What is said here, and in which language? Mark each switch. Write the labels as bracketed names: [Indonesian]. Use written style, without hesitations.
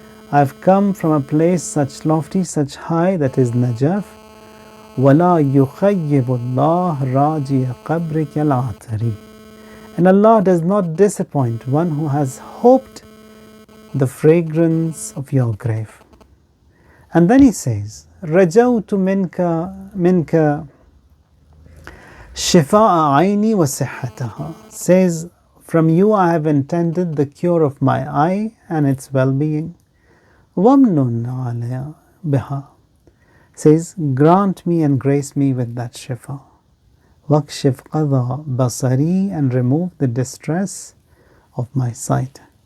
[English] I've come from a place such lofty, such high, that is Najaf. [Arabic] وَلَا يُخَيِّبُ اللَّهُ رَاجِيَ قَبْرِكَ الْعَطَرِ. [English] And Allah does not disappoint one who has hoped the fragrance of your grave. And then he says, [Arabic] رَجَوْتُ مِنْكَ شِفَاءَ عَيْنِي وَصِحَّتَهَا. [English] Says, from you I have intended the cure of my eye and its well-being. [Arabic] وَمْنُنْ عَلَيَ بِهَا. [English] Says, grant me and grace me with that shifa. [Arabic] وَكْشِفْ قَضَى بَصَرِي. [English] And remove the distress of my sight.